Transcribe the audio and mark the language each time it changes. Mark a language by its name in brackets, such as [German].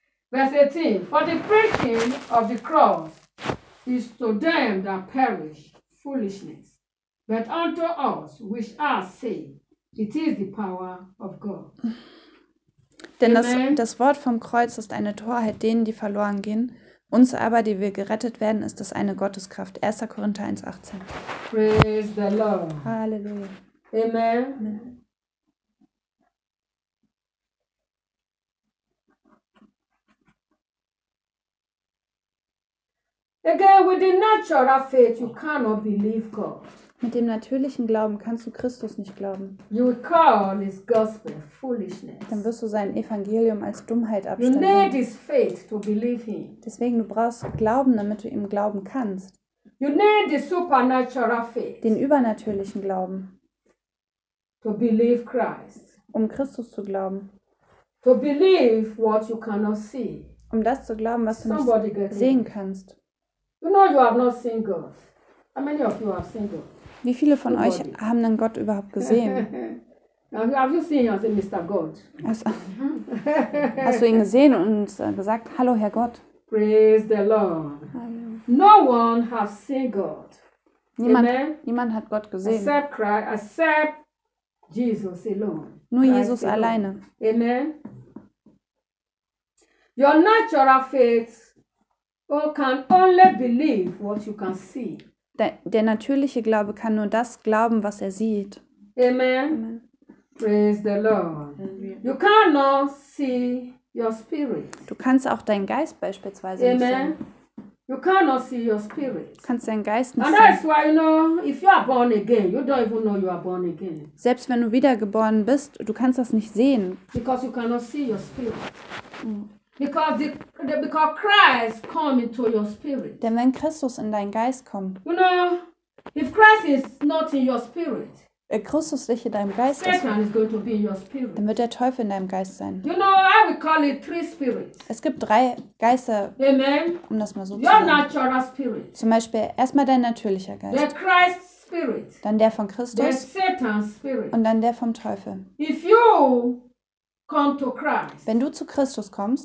[English] Verse 18, for the preaching of the cross is to them that perish foolishness, but unto us which are saved, it is the power of God. [German] Denn das Wort vom Kreuz ist eine Torheit denen, die verloren gehen, uns aber, die wir gerettet werden, ist es eine Gotteskraft. 1. Korinther 1, 18. [English] Praise the Lord. [German] Halleluja. [English] Amen. Amen. Again, with the natural faith, you cannot believe God. [German] Mit dem natürlichen Glauben kannst du Christus nicht glauben. [English] You will call his gospel foolishness. [German] Dann wirst du sein Evangelium als Dummheit abstempeln. [English] You need his faith to believe him. [German] Deswegen, du brauchst Glauben, damit du ihm glauben kannst. [English] You need the supernatural faith. [German] Den übernatürlichen Glauben. [English] To believe Christ. [German] Um Christus zu glauben. [English] To believe what you cannot see. [German] Um das zu glauben, was du [English] Somebody [German] nicht sehen [English] it. [German] Kannst. [English] You know you have not seen God. How many of you have seen God? [German] Wie viele von [English] Nobody. [German] Euch haben denn Gott überhaupt gesehen? [English] Have you seen him, Mr. God? [German] Hast du ihn gesehen und gesagt, hallo Herr Gott? [English] Praise the Lord. No one has seen God. [German] Niemand hat Gott gesehen. [English] Except Christ, except Jesus alone. [German] Nur Jesus alleine. [English] Amen. Your natural faith. Or can only believe what you can see. [German] Der natürliche Glaube kann nur das glauben, was er sieht. [English] Amen. Amen. Praise the Lord. Amen. You cannot see your spirit. [German] Du kannst auch deinen Geist beispielsweise Amen. Nicht sehen. [English] You cannot see your spirit. [German] Kannst deinen Geist nicht [English] And [German] sehen. [English] And that's why you know, if you are born again, you don't even know you are born again. [German] Selbst wenn du wiedergeboren bist, du kannst das nicht sehen. [English] Because you cannot see your spirit. Because Christ come into your spirit. [German] Denn wenn Christus in deinen Geist kommt. [English] You know, if Christ is not in your spirit. [German] Christus nicht in deinem Geist [English] Satan [German] ist. [English] Satan is going to be in your spirit. [German] Dann wird der Teufel in deinem Geist sein. [English] You know, I will call it three spirits. [German] Es gibt drei Geister. [English] Amen. [German] Um das mal so [English] your [German] zu sagen. [English] Your natural spirit. [German] Zum Beispiel erstmal dein natürlicher Geist. [English] The Christ spirit. [German] Dann der von Christus. [English] The Satan spirit. [German] Und dann der vom Teufel. [English] If you come to Christ. [German] Wenn du zu Christus kommst.